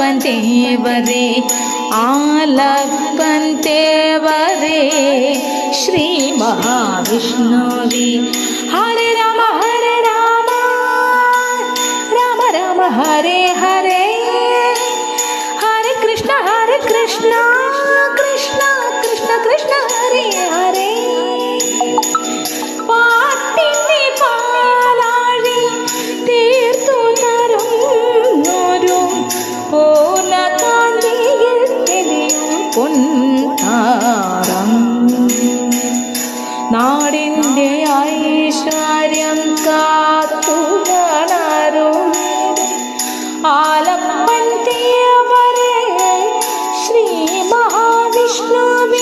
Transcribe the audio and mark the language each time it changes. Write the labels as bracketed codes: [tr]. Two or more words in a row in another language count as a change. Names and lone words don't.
[kn] ದೇವರೇ ಆಲಪ್ಪನ್ ದೇವರೇ ಶ್ರೀ ಮಹಾವಿಷ್ಣುವೇ. [sa] ಹರೇ ರಾಮ ರಾಮ ರಾಮ ಹರೇ ಹರೇ, ಹರೇ ಕೃಷ್ಣ ಕೃಷ್ಣ ಕೃಷ್ಣ ಕೃಷ್ಣ ಹರೇ ಹರೇ. [ml] പാട്ടിന്റെ പാലാഴി തീർത്തു തരുന്നൊരു പൂർണ്ണകാന്തിയിൽ തെളിയും പൊൻതാരം. നാടിൻ്റെ ഐശ്വര്യം കാത്തുവളരും ആലപ്പൻ ദേവരേ ശ്രീ മഹാവിഷ്ണുവേ.